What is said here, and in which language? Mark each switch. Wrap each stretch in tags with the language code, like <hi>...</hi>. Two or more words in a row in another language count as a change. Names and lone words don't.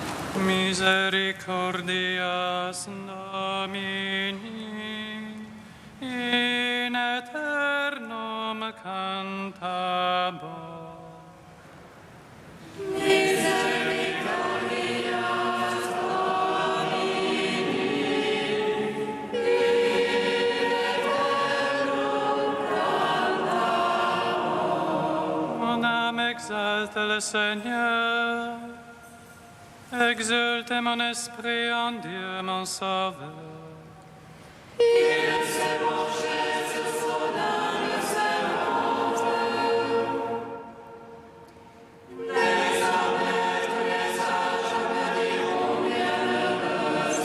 <la>Misericordias Domini in aeternum cantabor. Misericordias Domini in aeternum cantabor.</la> <fr>Mon âme exalte le Seigneur, exulte mon esprit en Dieu mon Sauveur. Il s'est penché sur son âme servante. Désormais tous les âges me diront bienheureuse.</fr>